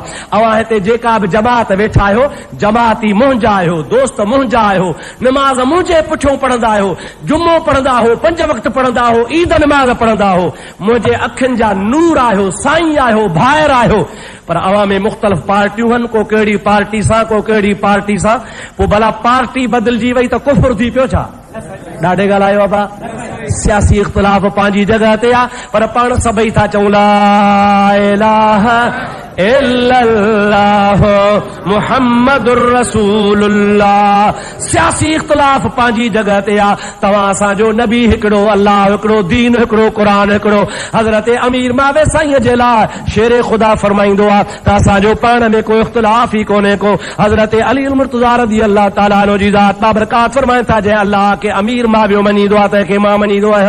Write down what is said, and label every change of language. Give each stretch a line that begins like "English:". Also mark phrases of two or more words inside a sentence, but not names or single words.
Sindhi: अवां हिते जेका बि जमात वेठा आहियो, जमाती मुंहिंजा आहियो, दोस्त मुंहिंजा आहियो, नमाज़ मुंहिंजे पुठियों पढ़ंदा आहियो, जुमो पढ़ंदा हो, 5 वक़्त पढ़ंदा हो, ईद नमाज़ पढ़ंदा हो, मुंहिंजे अखियुनि जा नूर आहियो, साईं आहियो, भाइर आहियो। पर अवां में मुख़्तलिफ़ पार्टियूं आहिनि, को कहिड़ी पार्टी सां, को कहिड़ी पार्टी सां। पोइ भला पार्टी बदिलजी वई त कुफ़र थी पियो छा? ॾाढे ॻाल्हायो आहे। सियासी इख्तिलाफ पंहिंजी जगह ते आ, पर पाण सभई था चऊं
Arabic: لا إله إلا الله محمد رسول الله.
Sindhi: सियासी इख्तिलाफ पंहिंजी जगह ते आ, तव्हां असांजो नबी हिकिड़ो, अल्लाह हिकिड़ो, दीन हिकिड़ो, क़ुरान हिकिड़ो। हज़रत अमीर मावे साईं जे लाइ शेर ख़ुदा फरमाईंदो आहे त असांजो पाण में को इख्तिलाफ ई कोन्हे को। हज़रत अली मुर्तज़ा
Arabic: رضي الله تعالى عنه
Sindhi: जी ज़ात बाबरकात फरमाइनि था, जंहिं अल्लाह खे अमीर मावियो मञींदो आहे त खे मां मञींदो आहियां।